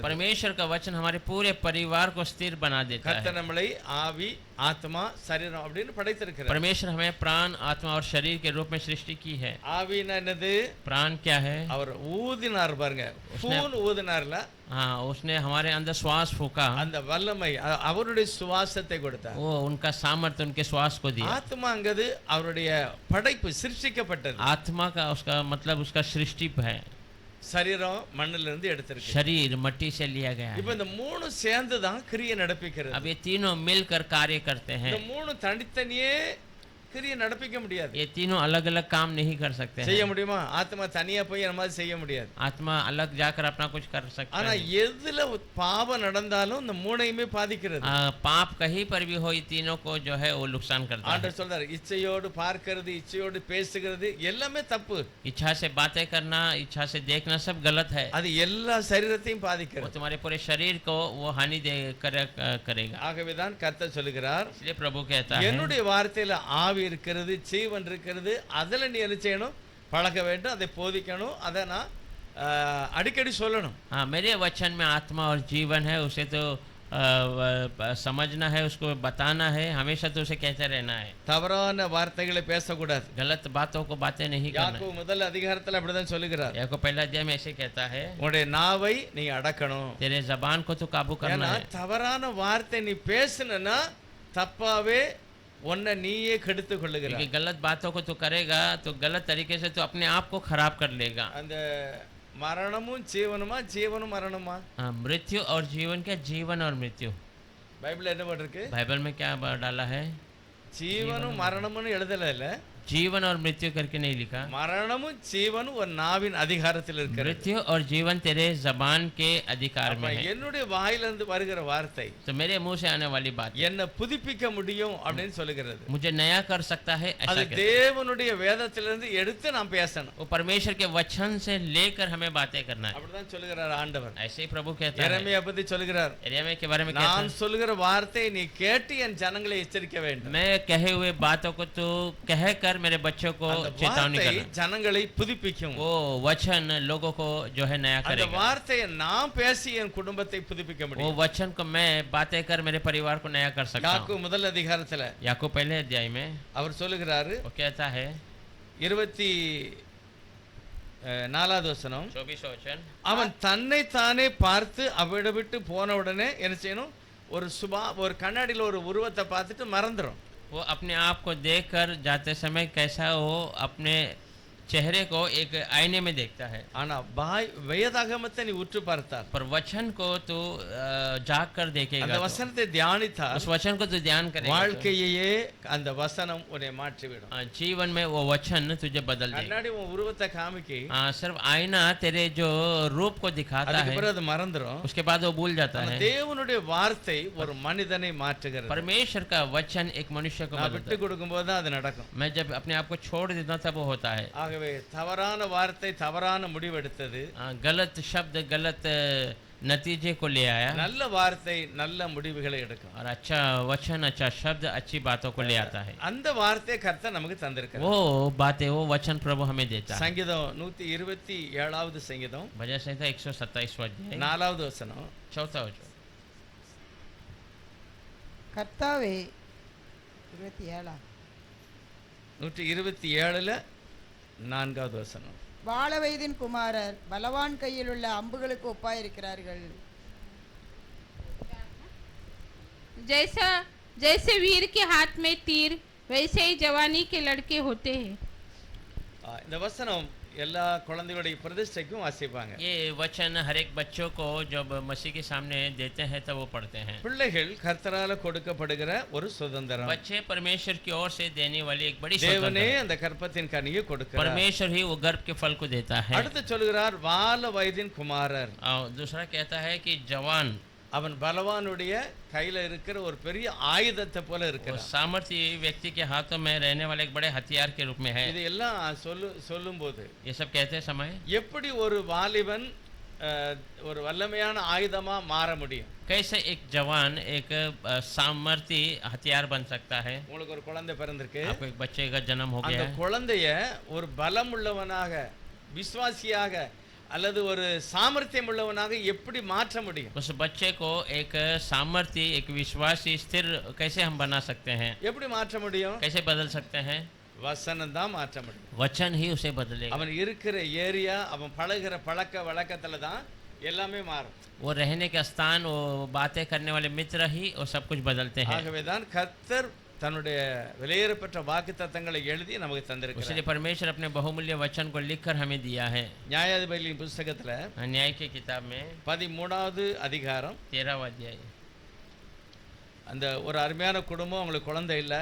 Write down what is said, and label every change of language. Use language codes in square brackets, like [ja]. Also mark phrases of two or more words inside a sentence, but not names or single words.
[hi] परमेश्वर का वचन हमारे पूरे परिवार को स्थिर बना देता [ta] கர்த்தர் [hi] है. [ta] நம்மளை ஆவி, ஆத்மா, சரீரம் அப்படின்னு படைத்திருக்கிறார். [hi] परमेश्वर हमें प्राण, आत्मा और शरीर के रूप में सृष्टि की है. [ta] ஆவினா என்னது? [hi] प्राण क्या है? [ta] அவர் ஊதினார் பாருங்க, பூன் ஊதினார்ல, [hi] हाँ, उसने हमारे अंदर श्वास फूका, [ta] அந்த வல்லமை அவருடைய சுவாசத்தை கொடுத்தார். [hi] वो उनका सामर्थ्य उनके श्वास को दिया. [ta] ஆத்மாங்கிறது அவருடைய படைப்பு, சிருஷ்டிக்கப்பட்டது. [hi] आत्मा का उसका मतलब उसका सृष्टि है. [ta] சரீரம் மண்ணில இருந்து எடுத்திருக்கு. [hi] शरीर मट्टी से लिया गया [ta] இப்போ [hi] है. [ta] இந்த மூணு சேர்ந்து தான் கிரியை நடப்பிக்கிறது. [hi] अब ये तीनों मिलकर कार्य करते हैं. [ta] இந்த மூணு தனித்தனியே கிரியை நடப்பிக்க முடியாது. [hi] ये तीनों अलग अलग काम नहीं कर सकते [ta] செய்ய [hi] हैं. [ta] முடியுமா? ஆத்மா தனியா போய் அந்த மாதிரி செய்ய முடியாது. [hi] आत्मा अलग जाकर अपना कुछ कर सकता [ta] ஆனா [hi] है. [ta] எதுல பாவம் நடந்தாலும் இந்த மூணையுமே பாதிக்கிறது. [hi] पाप कहीं पर भी हो, ये तीनों को जो है वो नुकसान करता है. [ta] ஆண்டவர் சொல்றாரு, இச்சையோடு பார்க்கிறது, இச்சையோடு பேசுகிறது எல்லாமே தப்பு. [hi] इच्छा से बातें करना, इच्छा से देखना सब गलत है. [ta] அது எல்லா சரீரத்தையும் [hi] वो [ta] பாதிக்கிறது. [hi] तुम्हारे पूरे शरीर को वो हानि करेगा. [ta] ஆகவேதான் கர்த்தர் சொல்லுகிறார், [hi] इसलिए प्रभु कहता है [ta] என்னுடைய வார்த்தையில ஆவி இருக்கிறது, ஜீவன் இருக்கிறது, அதுல நீ என்ன செய்யணும்? பழக வேண்டும், அதை போதிக்கணும், அதை நான் அடிக்கடி சொல்லணும். [hi] हाँ, मेरे वचन में आत्मा और जीवन है, उसे तो समझना है, उसको बताना है, हमेशा तो उसे कहते रहना है. [ta] தவறான வார்த்தைகளை பேசக்கூடாது. [hi] गलत बातों को बातें नहीं करना. [ta] யாக்கோபு முதல் அதிகாரத்துல அப்படிதான் சொல்லுகிறார், [hi] याकूब को पहला अध्याय में ऐसे कहता है, [ta] உன்னுடைய நாவை நீ அடக்கணும். [hi] तेरे जबान को तो काबू करना [ta] ஏன்னா [hi] है. [ta] தவறான வார்த்தை நீ பேசுனா தப்பாவே உன்னை நீயே கெடுத்து கொள்ளுகிறாய். [hi] क्योंकि गलत बातों को तो करेगा तो गलत तरीके से तो अपने आप को खराब कर लेगा. [ta] அந்த மரணமும் ஜீவனுமா, ஜீவனும் மரணமா? [hi] हाँ, मृत्यु और जीवन क्या? जीवन और मृत्यु. [ta] பைபிள் என்ன போட்டிருக்கு? [hi] बाइबल में क्या डाला है? [ta] ஜீவனும் மரணமும் எழுதல இல்ல, [hi] जीवन और मृत्यु करके नहीं लिखा। [ta] மரணமும் ஜீவனும் ஒரு நாவின் அதிகாரத்தில் இருக்கிறது. [hi] मृत्यु और जीवन तेरे जबान के अधिकार में है। [ta] என்னுடைய வாயிலிருந்து வருகிற வார்த்தை [hi] तो मेरे मुंह से आने वाली बात [ta] என்ன புதுப்பிக்க முடியும் அப்படின்னு சொல்லுகிறது. [hi] मुझे नया कर सकता है, ऐसा [ta] அது [hi] कहता है। [ta] தேவனுடைய வேதத்திலிருந்து எடுத்து நாம் பேசணும். [hi] वो परमेश्वर के वचन से लेकर हमें बातें करना है। [ta] அப்படிதான் சொல்லுகிறார் ஆண்டவர். [hi] ऐसे ही प्रभु कहता है। [ta] எரேமியா பத்தி சொல்லுகிறார், [hi] यिर्मयाह के बारे में कहता [ta] நான் [hi] है, [ta] சொல்லுகிற வார்த்தை நீ கேட்டு என் ஜனங்களை எச்சரிக்க வேண்டும். [hi] मैं कहे हुए बातों को तो कहकर मेरे बच्चों को [ta] அந்த [hi] चेतावनी [ta] வார்த்தை [hi] करना। [ta] ஜனங்களை புதுப்பிக்கும். [hi] वो वचन लोगों को जो है नया [ta] அந்த [hi] करेगा। [ta] வார்த்தையை நான் பேசி என் குடும்பத்தை புதுப்பிக்க [hi] वो [ta] முடியும். [hi] वचन को मैं बातें कर मेरे परिवार को नया कर सकता [ta] யாக்கோபு [hi] हूँ। [ta] முதல் அதிகாரத்துல [hi] याकूब पहले अध्याय में [ta] அவர் சொல்லுகிறாரு, [hi] वो कहता है [ta] 24வது வசனம், [hi] 24 वचन, [ta] அவன் தன்னை தானே பார்த்து அவளை விட்டு போன உடனே என்ன செய்யணும், ஒரு கண்ணாடியில ஒரு உருவத்தை பார்த்துட்டு மறந்துடும். [hi] वो अपने आप को देखकर जाते समय कैसा वो अपने चेहरे को एक आईने में देखता है। [ta] ஆனா வேதாகமத்தை நீ உற்று பார்த்தால், [hi] पर वचन को तू जाग कर देखेगा, [ta] அந்த [hi] तो [ta] வசனத்தை தியானித்தால் [hi] उस वचन को तू ध्यान करेगा, [ta] வாழ்க்கையே அந்த வசனம் உன்னை மாற்றிவிடும். [hi] जीवन में वो वचन तुझे बदल देगा। [ta] கண்ணாடி உன் உருவத்தை காமிக்கி, [hi] सिर्फ आईना तेरे जो रूप को दिखाता [ta] அதுக்கு [hi] है, [ta] பிறகு அது மறந்துடும். [hi] उसके बाद वो भूल जाता [ta] ஆனா [hi] है। [ta] தேவனுடைய வார்த்தை ஒரு மனிதனை மாற்றுகிறது. [hi] परमेश्वर का वचन एक मनुष्य को [ta] நான் [hi] बदलता [ta] விட்டு [hi] है। [ta] கொடுக்கும் போது அது நடக்கும். [hi] मैं जब अपने आप को छोड़ देता हूं, तब वो होता है। [ta] ஆகவே தவறான வார்த்தை தவறான முடிவெடுத்தது, [hi] गलत शब्द गलत नतीजे को ले आया, [ta] நல்ல வார்த்தை நல்ல முடிவுகளை எடுக்கும். [hi] और अच्छा वचन अच्छा शब्द अच्छी बातों को ले आता है। [ta] அந்த வார்த்தையை கர்த்தர் நமக்கு தந்திருக்கிறார். [hi] वो बातें वो वचन प्रभु हमें देता है। [ta] சங்கீதம் 127வது சங்கீதம் [hi] भजन संहिता 127वां अध्याय [ta] 4வது வசனம், [hi] 4वां वचन, [ta] கர்த்தாவே 27 127ல 4வது வசனம், வாழ வயதின் குமாரர் பலவான் கையில் உள்ள அம்புகளுக்கு ஒப்பாயிருக்கிறார்கள். [hi] जैसा जैसे वीर के हाथ में तीर, वैसे ही जवानी के लड़के होते हैं। [ta] இந்த வசனம் எல்லா குழந்தைகளுடைய பிரதிஷ்டைக்கும் வாசிப்பாங்க. [hi] ये वचन हर एक बच्चों को जब मसीह के सामने देते हैं तब वो पढ़ते हैं। [ta] பிள்ளைகள் கர்த்தரால கொடுக்கப்படுகிற ஒரு சுதந்திரம். [hi] बच्चे परमेश्वर की ओर से देने वाली एक बड़ी [ta] தேவனே [hi] स्वतंत्रता है। [ta] அந்த கற்பத்தின் கனியை கொடுக்கிறார். [hi] परमेश्वर ही वो गर्भ के फल को देता है। [ta] அடுத்து சொல்கிறார், வால வயதின் குமாரர். [hi] और दूसरा कहता है कि जवान, [ta] அவன் பலவானுடைய கையில இருக்கிற ஒரு பெரிய ஆயுதத்தை போல [hi] वो [ta] இருக்கிறான். [hi] सामर्थ्य व्यक्ति के हाथों में रहने वाले एक बड़े हथियार के रूप में है। [ta] இது எல்லாம் சொல்லும்போது [hi] ये सब कहते समय [ta] எப்படி ஒரு வாலிபன் ஒரு வல்லமையான ஆயுதமா மாற முடியும்? [hi] कैसे एक जवान एक सामर्थ्य हथियार बन सकता है। [ta] உங்களுக்கு ஒரு குழந்தை பிறந்திருக்கு, [hi] आपको एक बच्चे का जन्म हो [ta] அந்த [hi] गया है, [ta] குழந்தைய ஒரு பலம் உள்ளவனாக, விசுவாசியாக அல்லது ஒரு சாமர்த்தியம் உள்ளவனாக எப்படி மாற்ற முடியும்? [hi] उस बच्चे को एक सामर्थ्य एक विश्वासी स्थिर कैसे हम बना सकते हैं, [ta] எப்படி மாற்ற முடியும்? [hi] कैसे बदल सकते हैं? [ta] வசனம் தான் மாற்ற முடியும். [hi] वचन ही उसे बदलेगा। [ta] அவன் இருக்கிற ஏரியா, அவன் பழகுற பழக்க வழக்கத்துல தான் எல்லாமே மாறும். [hi] वो रहने का स्थान, वो बातें करने वाले मित्र ही वो सब कुछ बदलते हैं। [ta] ஆகவே தான் கர்த்தர் தன்னுடைய விலையேறப்பெற்ற வாக்குத்தத்தங்களை எழுதி நமக்கு [hi] इसलिए [ta] தந்திருக்கிறார். [hi] परमेश्वर अपने बहुमूल्य वचन को लिखकर हमें दिया है। [ta] நியாயாதிபதிகளின் புத்தகத்துல [hi] न्याय की किताब में [ta] 13வது அதிகாரம், [hi] 13वां अध्याय, [ta] அந்த ஒரு அருமையான குடும்பம், அவங்களுக்கு குழந்தை இல்லை,